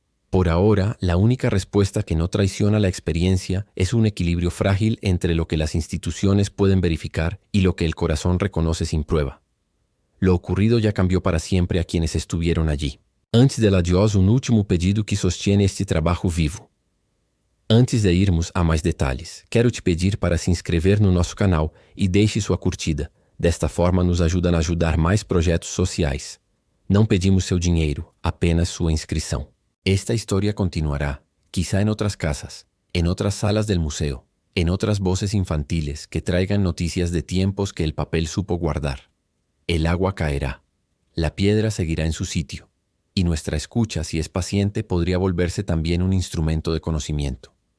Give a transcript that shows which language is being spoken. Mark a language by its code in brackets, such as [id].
[es] Por ahora, la única respuesta que no traiciona la experiencia es un equilibrio frágil entre lo que las instituciones pueden verificar y lo que el corazón reconoce sin prueba. Lo ocurrido ya cambió para siempre a quienes estuvieron allí. Antes del adiós, un último pedido que sostiene este trabajo vivo. [pt] Antes de irmos a mais detalhes, quero te pedir para se inscrever no nosso canal e deixe sua curtida. Desta forma, nos ajuda a ajudar mais projetos sociais. Não pedimos seu dinheiro, apenas sua inscrição. [es] Esta historia continuará, quizá en otras casas, en otras salas del museo, en otras voces infantiles que traigan noticias de tiempos que el papel supo guardar. El agua caerá, la piedra seguirá en su sitio, y nuestra escucha, si es paciente, podría volverse también un instrumento de conocimiento.